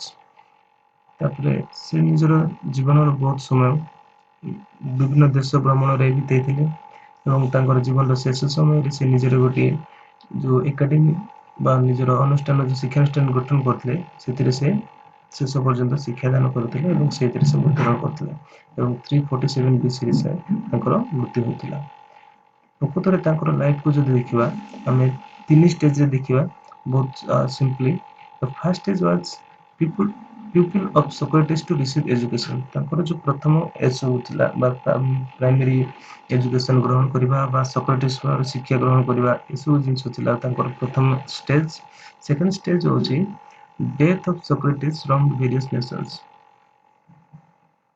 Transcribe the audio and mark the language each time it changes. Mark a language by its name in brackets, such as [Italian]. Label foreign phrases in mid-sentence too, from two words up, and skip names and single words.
[Odia] ତାପରେ ସେ ନିଜର ଜୀବନର ବହୁତ ସମୟ ବିଭିନ୍ନ ଦେଶ ଭ୍ରମଣରେ ବିତେଇଥିଲେ ଏବଂ ତାଙ୍କର ଜୀବନର ଶେଷ ସମୟରେ ସେ ନିଜର ଗୋଟିଏ ଯେଉଁ ଏକାଡେମୀ ବା ନିଜର ଅନୁଷ୍ଠାନ ଯେଉଁ ଶିକ୍ଷାନୁଷ୍ଠାନ ଗଠନ କରିଥିଲେ ସେଥିରେ ସେ ଶେଷ ପର୍ଯ୍ୟନ୍ତ ଶିକ୍ଷାଦାନ କରୁଥିଲେ ଏବଂ ସେଇଥିରେ ସେ ମୃତ୍ୟୁବରଣ କରିଥିଲେ ଏବଂ 347 BCରେ ତାଙ୍କର ମୃତ୍ୟୁ ହୋଇଥିଲା। ପ୍ରକୃତରେ ତାଙ୍କର ଲାଇଫକୁ ଯଦି ଦେଖିବା ଆମେ 3 ଷ୍ଟେଜରେ ଦେଖିବା ବହୁତ ସିମ୍ପଲି। [English] the first stage was pupil of Socrates to receive education। [Odia] ତାଙ୍କର ଯେଉଁ ପ୍ରଥମ ଏଜ୍ ସବୁ ଥିଲା ବା [English] primary education [Odia] ଗ୍ରହଣ କରିବା ବା ସକ୍ରେଟିସ୍ ଶିକ୍ଷା ଗ୍ରହଣ କରିବା ଏସବୁ ଜିନିଷ ଥିଲା ତାଙ୍କର ପ୍ରଥମ ଷ୍ଟେଜ୍। [English] second stage ହେଉଛି death of Socrates from various nations।